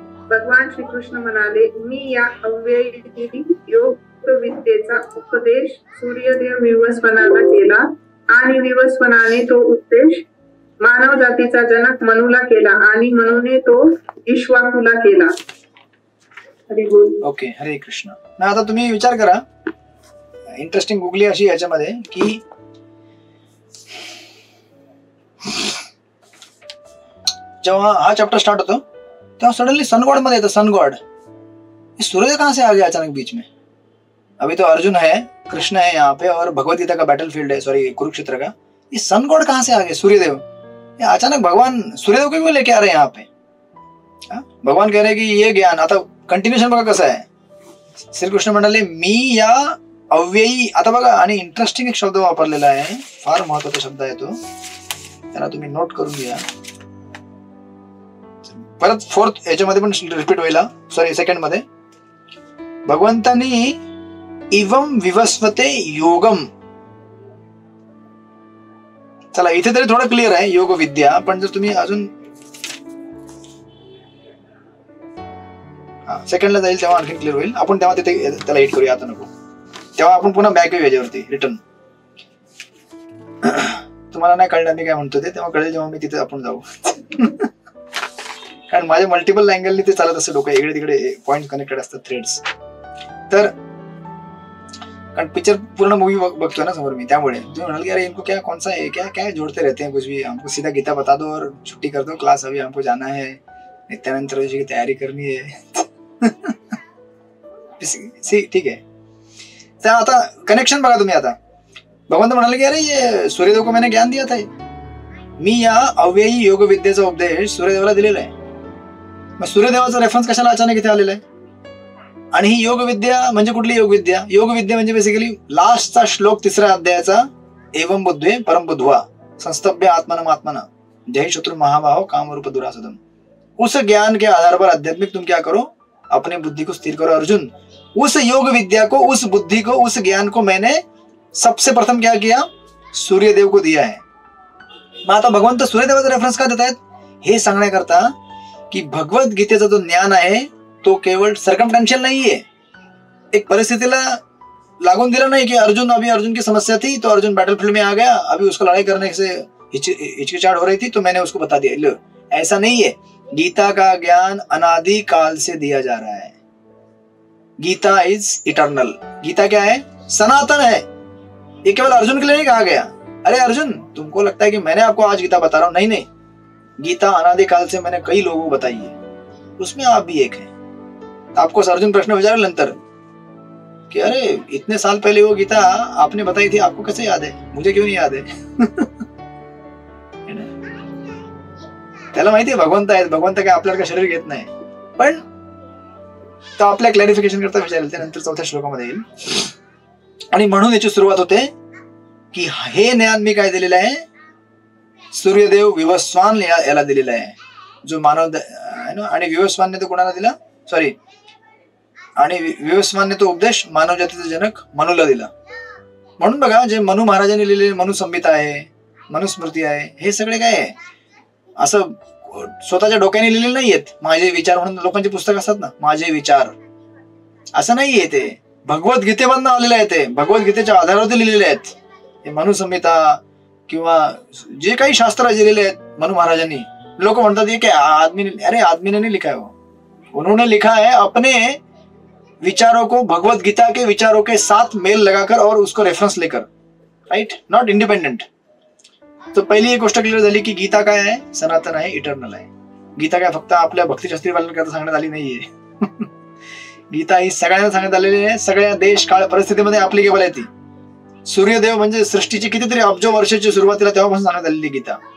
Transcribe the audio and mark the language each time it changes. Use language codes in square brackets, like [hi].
[mr] भगवान श्रीकृष्ण म्हणाले, मी या अव्ययी योग विद्येचा उपदेश सूर्यदेव विवस्वनाला केला आणि विवस्वनाने तो उपदेश मानव जातीचा जनक मनूला केला आणि मनूने तो इक्ष्वाकुला केला. हरी बोल. ओके, हरे कृष्ण. ना आता तुम्ही विचार करा, इंटरेस्टिंग गुगली अशी याच्यामध्ये की जेव्हा हा चैप्टर स्टार्ट होतो तेव्हा सडनली सन गॉड मध्ये येतं. [hi] सन गॉड, सूर्य कहां से आ गया अचानक बीच में. अभी तो अर्जुन है, कृष्ण है यहाँ पे और भगवत गीता का बैटल फील्ड है, सॉरी कुरुक्षेत्र का. ये सन गॉड कहां से आ गए, सूर्यदेव. ये अचानक भगवान सूर्यदेव को क्यों लेके आ रहे हैं यहाँ पे. भगवान कह रहे हैं की ये ज्ञान, [mr] आता कंटिन्युएशन बघा कसं आहे. श्रीकृष्ण म्हणाले मी या अव्ययी. आता बघा, आणि इंटरेस्टिंग एक शब्द वापरलेला आहे, फार महत्वाचा शब्द आहे तो, त्याला तुम्ही नोट करून घ्या. परत फोर्थ याच्यामध्ये पण रिपीट होईल, सॉरी सेकंड मध्ये. भगवंतानी इवम विवस्वते योगम. चला इथे तरी थोडं क्लिअर आहे योग विद्या, पण जर तुम्ही अजून सेकंडला जाईल तेव्हा आणखी क्लिअर होईल. आपण तेव्हा तिथे त्याला हिट करूया, आता नको. तेव्हा आपण पुन्हा बॅक येऊ याच्यावरती रिटर्न. तुम्हाला नाही कळणार मी काय म्हणतो ते, तेव्हा कळेल जेव्हा मी तिथे आपण जाऊ. कारण माझ्या मल्टिपल अँगलनी ते चालत असतं डोकं, इकडे तिकडे पॉइंट कनेक्टेड असतात, थ्रेड्स. तर कारण पिक्चर पूर्ण मूवी बघतोय ना समोर मी, त्यामुळे तुम्ही म्हणाल की [hi] अरे इनको क्या कौन सा है, क्या क्या जोड़ते रहते हैं कुछ भी, हमको सीधा गीता बता दो और छुट्टी कर दो, क्लास अभी हमको जाना है, नित्यानंद त्रयोदशी की तयारी करनी है. [mr] ठीक आहे. तर आता कनेक्शन बघा तुम्ही. आता भगवंत म्हणाले की अरे [hi] ये सूर्यदेव को मैंने ज्ञान दिया था, [mr] मी या अव्ययी योग विद्येचा उपदेश सूर्यदेवाला दिलेला आहे. मग सूर्यदेवाचा रेफरन्स कशाला अचानक इथे आलेला आहे. आणि ही योग विद्या म्हणजे कुठली योग विद्या. योग विद्या म्हणजे बेसिकली लास्टचा श्लोक 3ऱ्या अध्यायाचा, [sa] एवं बुद्धे परम बुद्धवा संस्तभ्य आत्मनमात्मना जय शत्रु महाबाहो काम रूप दुरासदम. [hi] उस ज्ञान के आधार पर आध्यात्मिक तुम क्या करो, अपने बुद्धि को स्थिर करो. अर्जुन, उस योग विद्या को, उस बुद्धि को, उस ज्ञान को मैंने सबसे प्रथम क्या किया, सूर्यदेव को दिया है. [mr] मग आता भगवंत सूर्यदेवाचा रेफरन्स का देत आहेत, हे सांगण्याकरता की भगवत गीतेचा जो ज्ञान आहे तो केवळ सर्कमस्टेंशियल नाहीये. एक परिस्थितीला लागून दिला नाही की [hi] अर्जुन की समस्या थी तो अर्जुन बैटलफील्ड में आ गया, अभी उसको लड़ाई करने से हिचकिचाहट हो रही थी तो मैंने उसको बता दिया. लो, ऐसा नहीं है. गीता का ज्ञान अनादि काल से दिया जा रहा है. Gita is eternal. गीता क्या है, सनातन है. ये केवल अर्जुन के लिए नहीं कहा गया, अरे अर्जुन तुमको लगता है कि मैंने आपको आज गीता बता रहा हूं, नहीं. गीता अनादि काल से मैंने कई लोगों को बताई है, उसमें आप भी एक हैं. तो आपको अर्जुन [mr] प्रश्न विचारेल नंतर [hi] कि अरे इतने साल पहले वो गीता आपने बताई थी, आपको कैसे याद है, मुझे क्यों नहीं याद है. [mr] त्याला माहिती आहे भगवंत आहेत, भगवंत काय आपल्याला शरीर घेत नाही, पण तो आपल्या क्लॅरिफिकेशन करता विचारेल, ते नंतर 4थ्या श्लोकामध्ये येईल. आणि म्हणून याची सुरुवात होते की हे ज्ञान मी काय दिलेलं आहे, सूर्यदेव विवस्वान याला दिलेला आहे, जो मानव. आणि विवस्वानने तो कोणाला दिला, सॉरी, आणि विवस्वानने तो उपदेश मानव जातीचा जनक मनूला दिला. म्हणून बघा, जे मनू महाराजांनी लिहिलेले मनुसंहिता आहे, मनुस्मृती आहे, हे सगळे काय आहे, असं स्वतःच्या डोक्याने लिहिलेले नाहीयेत. माझे विचार म्हणून लोकांची पुस्तक असतात ना, माझे विचार, असं नाहीये. ते भगवद्गीतेमधनं आलेलं आहे, ते भगवद्गीतेच्या आधारावरती लिहिलेले आहेत. हे मनुसंहिता किंवा जे काही शास्त्र लिहिलेले आहेत मनु महाराजांनी. लोक म्हणतात की [hi] आदमी, अरे आदमी ने नहीं लिखा है वो, उन्होंने लिखा है अपने विचारों को भगवत गीता के विचारों के साथ मेल लगाकर और उसको रेफरेंस लेकर, राइट, [en] Not independent. [mr] तो पहिली एक गोष्ट क्लिअर झाली की गीता काय आहे, सनातन आहे, इटर्नल आहे. गीता काय फक्त आपल्या भक्तिशास्त्री वाल्यांकरता सांगण्यात आली नाहीये. गीता ही सगळ्यांना सांगण्यात आलेली आहे. सगळ्या देश काळ परिस्थितीमध्ये ऍप्लिकेबल आहे ती. सूर्यदेव म्हणजे सृष्टीची कितीतरी अब्ज वर्षाची सुरुवातीला तेव्हापासून सांगण्यात आलेली गीता.